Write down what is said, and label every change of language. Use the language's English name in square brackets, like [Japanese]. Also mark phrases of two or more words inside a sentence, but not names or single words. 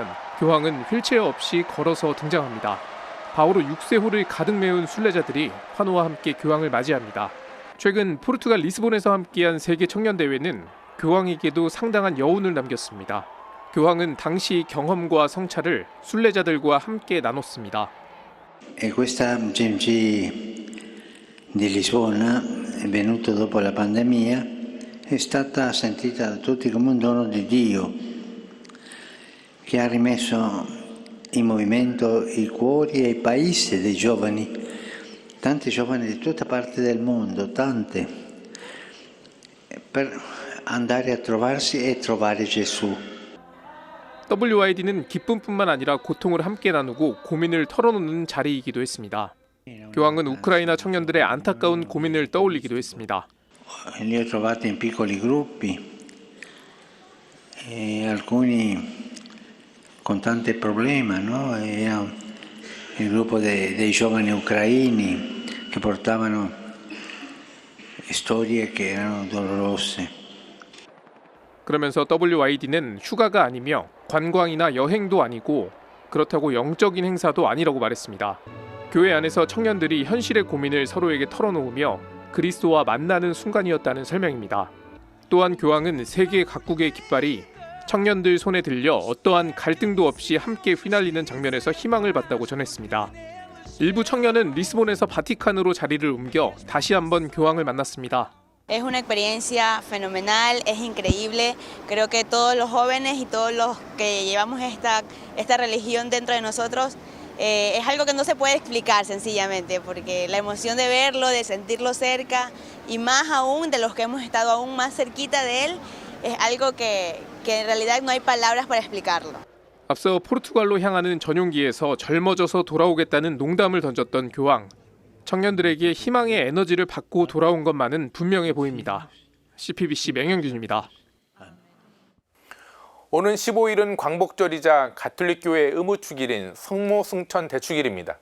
[Korean] 교황은 휠체어 없이 걸어서 등장합니다. 바오로 6세호를 가득 메운 순례자들이 환호와 함께 교황을 맞이합니다. 최근 포르투갈 리스본에서 함께한 세계청년대회는 교황에게도 상당한 여운을 남겼습니다. 교황은 당시 경험과 성찰을 순례자들과 함께 나눴습니다. [Italian] Questa GMG di Lisbona, venuto dopo la pandemia, è stata sentita da tutti come un dono di Dio che ha rimesso in movimento i cuori e i paesi dei giovani tanti giovani di tutta parte del mondo, tante, per andare a trovarsi e trovare Gesù. [Korean] WYD는 기쁨뿐만 아니라 고통을 함께 나누고 고민을 털어놓는 자리이기도 했습니다. 교황은 우크라이나 청년들의 안타까운 고민을 떠올리기도 했습니다. [Italian] Li ho trovati in piccoli gruppi, alcuni con tanti problemi, no? Era il gruppo dei giovani ucraini che portavano storie che erano dolorose. [Korean] 그러면서 WYD는 휴가가 아니며 관광이나 여행도 아니고 그렇다고 영적인 행사도 아니라고 말했습니다. 교회 안에서 청년들이 현실의 고민을 서로에게 털어놓으며 그리스도와 만나는 순간이었다는 설명입니다. 또한 교황은 세계 각국의 깃발이 청년들 손에 들려 어떠한 갈등도 없이 함께 휘날리는 장면에서 희망을 봤다고 전했습니다. 일부 청년은 리스본에서 바티칸으로 자리를 옮겨 다시 한번 교황을 만났습니다. [Spanish] Es una experiencia fenomenal, es increíble. Creo que todos los jóvenes y todos los que llevamos esta religión dentro de nosotros es algo que no se puede explicar sencillamente, porque la emoción de verlo, de sentirlo cerca y más aún de los que hemos estado aún más cerquita de él, es algo que en realidad no hay palabras para explicarlo. [Korean] 앞서 포르투갈로 향하는 전용기에서 젊어져서 돌아오겠다는 농담을 던졌던 교황. 청년들에게 희망의 에너지를 받고 돌아온 것만은 분명해 보입니다. CPBC 맹영준입니다. 오는 15일은 광복절이자 가톨릭교회 의무축일인 성모승천 대축일입니다.